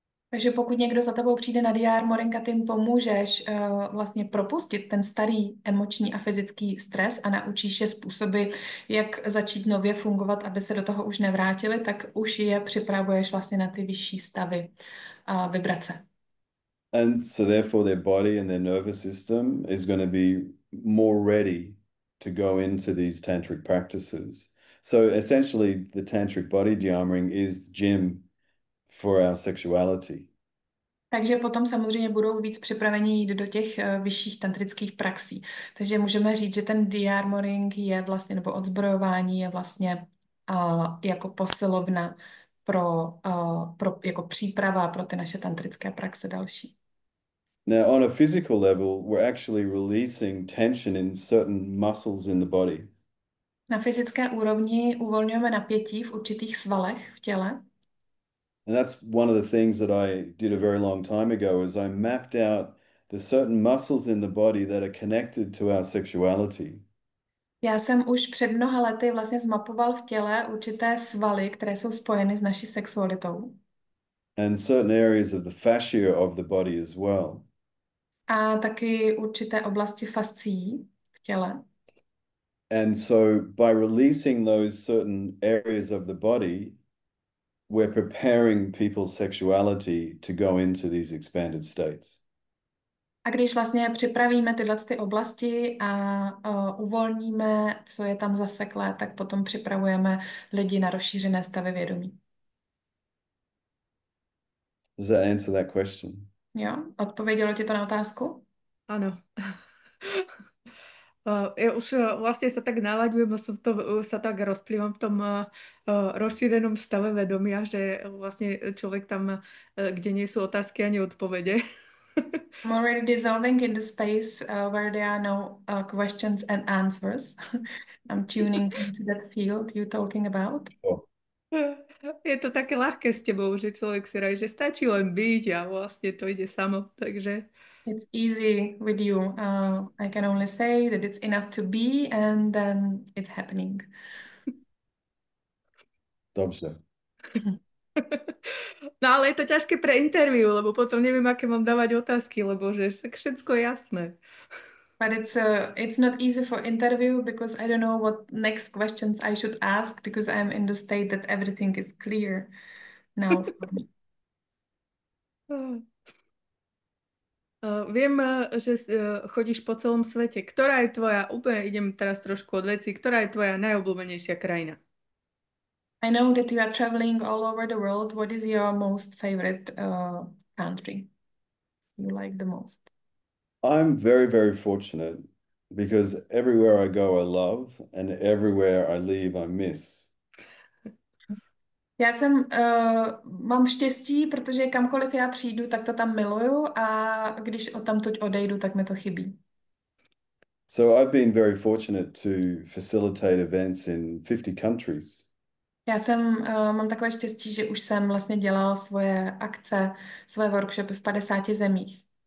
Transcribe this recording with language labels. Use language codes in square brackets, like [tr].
[cs] Takže pokud někdo za tebou přijde na de-armoring a ty jim pomůžeš vlastně propustit ten starý emoční a fyzický stres a naučíš je způsoby, jak začít nově fungovat, aby se do toho už nevrátili, tak už je připravuješ vlastně na ty vyšší stavy vibrace. [en] And so therefore their body and their nervous system is going to be more ready to go into these tantric practices. So essentially the tantric body de-armoring is the gym for our sexuality. [cs] Takže potom samozřejmě budou víc připraveni jít do těch vyšších tantrických praxí. Takže můžeme říct, že ten de-armoring je vlastně, nebo odzbrojování je vlastně jako posilovna pro jako příprava pro ty naše tantrické praxe další. [en] Now, on a physical level, we're actually releasing tension in certain muscles in the body. [cs] Na fyzické úrovni uvolňujeme napětí v určitých svalech v těle. [en] And that's one of the things that I did a very long time ago is I mapped out the certain muscles in the body that are connected to our sexuality. [cs] Já jsem už před mnoha lety vlastně zmapoval v těle určité svaly, které jsou spojeny s naší sexualitou. [en] and certain areas of the fascia of the body as well. [cs] A taky určité oblasti fascií v těle. [en] And so by releasing those certain areas of the body, we're preparing people's sexuality to go into these expanded states. [cs] A když vlastně připravíme tyhle ty oblasti a uvolníme, co je tam zaseklé, tak potom připravujeme lidi na rozšířené stavy vědomí. [en] Does that answer that question? [cs] Jo? Odpovědělo ti to na otázku? [sk] Áno. Ja už vlastne sa tak nalaďujem, sa tak rozplývam v tom rozšírenom stave vedomia, že vlastne človek tam, kde nie sú otázky ani odpovede. [en] I'm already dissolving in the space where there are no questions and answers. I'm tuning into that field you're talking about. Oh, [sk] Je to také ľahké s tebou, že človek si rají, že stačí len byť a vlastne to ide samo, takže... [en] It's easy with you. I can only say that it's enough to be and then it's happening. [cs] dobře. [sk] No ale je to ťažké pre interview, lebo potom neviem, aké mám dávať otázky, lebo že tak všetko je jasné. [en] But it's not easy for interview because I don't know what next questions I should ask because I'm in the state that everything is clear now for me. [sk] Viem, že chodíš po celom svete. Ktorá je tvoja, úplne idem teraz trošku od veci, ktorá je tvoja najobľúbenejšia krajina? [en] I know that you are traveling all over the world. What is your most favorite country you like the most? I'm very, very fortunate because everywhere I go, I love, and everywhere I leave, I miss. [cs] Já mám štěstí, protože kamkoliv já přijdu, tak to tam miluju a když odtamtud odejdu, tak mi to chybí. [en] So I've been very fortunate to facilitate events in 50 countries. [cs] Mám takové štěstí, že už jsem vlastně dělala svoje akce, svoje workshopy v 50 zemích.